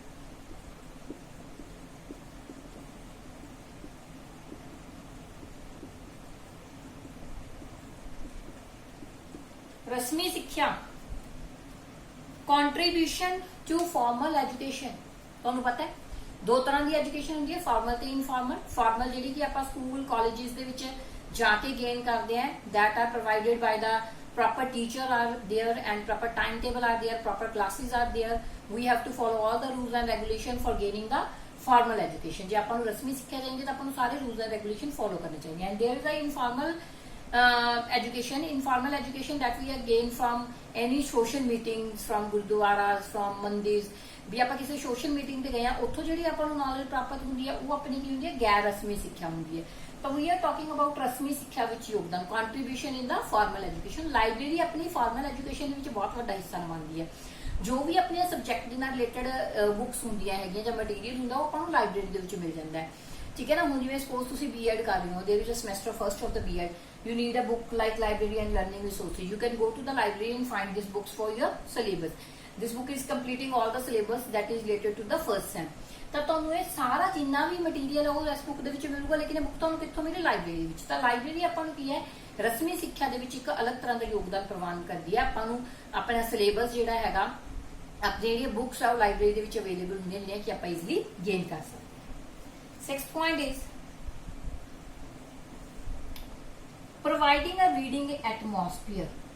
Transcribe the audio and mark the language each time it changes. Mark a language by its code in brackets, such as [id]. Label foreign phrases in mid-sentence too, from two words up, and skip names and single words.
[pa] ਰਸਮੀ ਸਿੱਖਿਆ [en] contribution to formal education. [pa] ਤੁਹਾਨੂੰ ਪਤਾ ਹੈ ਦੋ ਤਰ੍ਹਾਂ ਦੀ ਐਜੂਕੇਸ਼ਨ ਹੁੰਦੀ ਹੈ, ਫਾਰਮਲ ਤੇ ਇਨਫਾਰਮਲ। ਫਾਰਮਲ ਜਿਹੜੀ ਕਿ ਆਪਾਂ ਸਕੂਲ ਕਾਲਜਿਸ ਦੇ ਵਿੱਚ ਜਾ ਕੇ ਗੇਨ ਕਰਦੇ ਆ, [en] that are provided by the proper teacher are there and proper timetable are there, proper classes are there, we have to follow all the rules and regulation for gaining the formal education। [pa] ਜੇ ਆਪਾਂ ਨੂੰ ਰਸਮੀ ਸਿੱਖਿਆ ਚਾਹੀਦੀ ਤਾਂ ਆਪਾਂ ਨੂੰ ਸਾਰੇ [en] rules and regulation [pa] ਫੋਲੋ ਕਰਨੇ ਚਾਹੀਦੇ। [en] and there is a informal informal education that we are gain from any social meetings, from gurdwaras, from mandirs। [pa] ਵੀ ਆਪਾਂ ਕਿਸੇ ਸੋਸ਼ਲ ਮੀਟਿੰਗ ਤੇ ਗਏ ਆ, ਉੱਥੋਂ ਜਿਹੜੀ ਆਪਾਂ ਨੂੰ ਨੌਲੇਜ ਪ੍ਰਾਪਤ ਹੁੰਦੀ ਹੈ ਉਹ ਆਪਣੀ ਕੀ ਹੁੰਦੀ ਹੈ, ਗੈਰ ਰਸਮੀ ਸਿੱਖਿਆ ਹੁੰਦੀ ਹੈ। [en] ਤਾਂ we are talking about [pa] ਰਸਮੀ ਸਿੱਖਿਆ ਵਿੱਚ ਯੋਗਦਾਨ, [en] contribution in the formal education. [pa] ਲਾਇਬ੍ਰੇਰੀ ਆਪਣੀ [en] formal education [pa] ਦੇ ਵਿੱਚ ਬਹੁਤ ਵੱਡਾ ਹਿੱਸਾ ਨਿਭਾਉਂਦੀ ਹੈ। ਜੋ ਵੀ ਆਪਣੀਆਂ ਸਬਜੈਕਟ ਦੇ ਨਾਲ [en] related books [pa] ਹੁੰਦੀਆਂ ਹੈਗੀਆਂ ਜਾਂ ਮਟੀਰੀਅਲ ਹੁੰਦਾ ਉਹ ਆਪਾਂ ਨੂੰ ਲਾਇਬ੍ਰੇਰੀ ਦੇ ਵਿੱਚ ਮਿਲ ਜਾਂਦਾ ਹੈ, ਠੀਕ ਹੈ ਨਾ। ਹੁਣ ਜਿਵੇਂ ਸਪੋਜ਼ ਤੁਸੀਂ ਬੀਐਡ ਕਰ ਰਹੇ ਹੋ, [en] there is a semester first of the B.Ed, you need a book like library and learning resources, you can go to the library and find these books for your syllabus। this book is completing all the syllabus that is related to the first sem। [pa] ਤਾਂ ਤੁਹਾਨੂੰ ਇਹ ਸਾਰਾ ਜਿੰਨਾ ਵੀ ਮਟੀਰੀਅਲ ਉਹ ਇਸ ਬੁੱਕ ਦੇ ਵਿੱਚ ਮਿਲੂਗਾ, ਲੇਕਿਨ ਇਹ ਬੁੱਕ ਤੁਹਾਨੂੰ ਕਿੱਥੋਂ ਮਿਲੇ, ਲਾਇਬ੍ਰੇਰੀ ਵਿੱਚ। ਤਾਂ ਲਾਇਬ੍ਰੇਰੀ ਆਪਾਂ ਨੂੰ ਕੀ ਹੈ, ਰਸਮੀ ਸਿੱਖਿਆ ਦੇ ਵਿੱਚ ਇੱਕ ਅਲੱਗ ਤਰ੍ਹਾਂ ਦਾ ਯੋਗਦਾਨ ਪ੍ਰਦਾਨ ਕਰਦੀ ਹੈ। ਆਪਾਂ ਨੂੰ ਆਪਣਾ ਸਿਲੇਬਸ ਜਿਹੜਾ ਹੈਗਾ, ਆਪਣੀ ਜਿਹੜੀਆਂ ਬੁੱਕਸ ਆ ਉਹ ਲਾਇਬ੍ਰੇਰੀ ਦੇ ਵਿੱਚ ਅਵੇਲੇਬਲ ਹੁੰਦੀਆਂ ਜਿਹੜੀਆਂ ਕਿ ਆਪਾਂ [en] easily gain [pa] ਕਰ ਸਕਦੇ। [en] 6th point is providing a reading atmosphere।